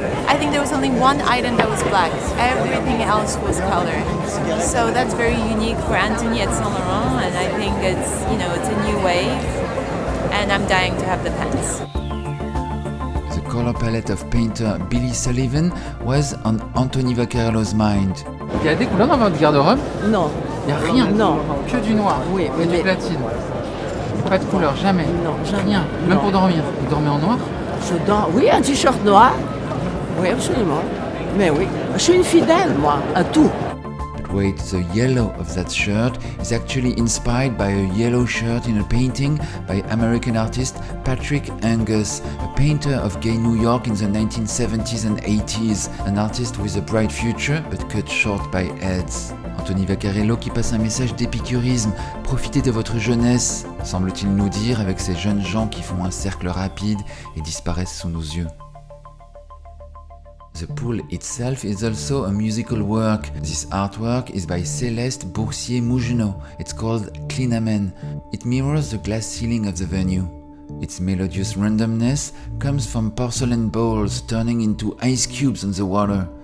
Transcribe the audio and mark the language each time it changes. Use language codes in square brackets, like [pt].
[en] I think there was only one item that was black, everything else was colored. So that's very unique for Anthony at Saint Laurent, and I think it's a new wave. and I'm dying to have the pants. The color palette of painter Billy Sullivan was on Anthony Vaccarello's mind. [fr] Il y a des couleurs dans votre garde-robe? Non. Il n'y a rien? Non. Que du noir? Oui, et du platine? Pas de couleur, jamais? Non, jamais. Rien? Même pour dormir? Vous dormez en noir? Je dors, oui, un t-shirt noir. Oui, absolument. Mais oui, je suis une fidèle, moi, à tout. [en] But wait, the yellow of that shirt is actually inspired by a yellow shirt in a painting by American artist Patrick Angus, a painter of gay New York in the 1970s and 80s, an artist with a bright future but cut short by AIDS. [fr] Anthony Vaccarello qui passe un message d'épicurisme. Profitez de votre jeunesse, semble-t-il nous dire avec ces jeunes gens qui font un cercle rapide et disparaissent sous nos yeux. [en] The pool itself is also a musical work. This artwork is by Céleste Boursier-Mougenot. It's called Clinamen. It mirrors the glass ceiling of the venue. Its melodious randomness comes from porcelain bowls turning into ice cubes on the water.